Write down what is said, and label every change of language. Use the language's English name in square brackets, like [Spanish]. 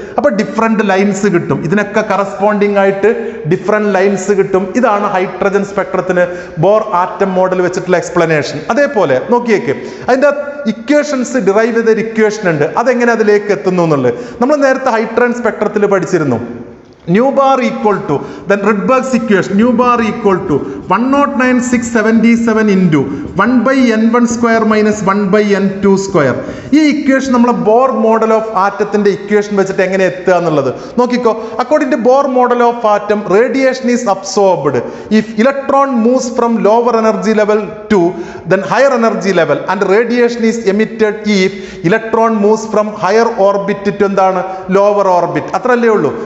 [Malayalam] അപ്പൊ different lines കിട്ടും. ഇതിനൊക്കെ കറസ്പോണ്ടിങ് ആയിട്ട് ഡിഫറെന്റ് ലൈൻസ് കിട്ടും. ഇതാണ് ഹൈഡ്രജൻ സ്പെക്ട്രത്തിന് ബോർ ആറ്റം മോഡൽ വെച്ചിട്ടുള്ള എക്സ്പ്ലനേഷൻ. അതേപോലെ നോക്കിയേക്ക്, അതിൻ്റെ ഇക്വേഷൻസ് ഡിറൈവ് ചെയ്തൊരു ഇക്വേഷൻ ഉണ്ട്. അതെങ്ങനെ അതിലേക്ക് എത്തുന്നു എന്നുള്ളത് നമ്മൾ നേരത്തെ ഹൈഡ്രജൻ സ്പെക്ട്രത്തിൽ പഠിച്ചിരുന്നു. [English] nu bar equal to then Rydberg's equation, nu bar equal to 109,677 into 1 by n1 square minus 1 by n2 square. [Malayalam] ഈ ഇക്വേഷൻ നമ്മളെ ബോർ മോഡൽ ഓഫ് ആറ്റത്തിന്റെ ഇക്വേഷൻ വെച്ചിട്ട് എങ്ങനെ എത്തുക എന്നുള്ളത് നോക്കിക്കോ. [English] According to Bohr model of atom, radiation is absorbed if electron moves from lower energy level to then higher energy level and radiation is emitted if electron moves from higher orbit to എന്താണ് lower orbit. [Malayalam] അത്രല്ലേ ഉള്ളൂ.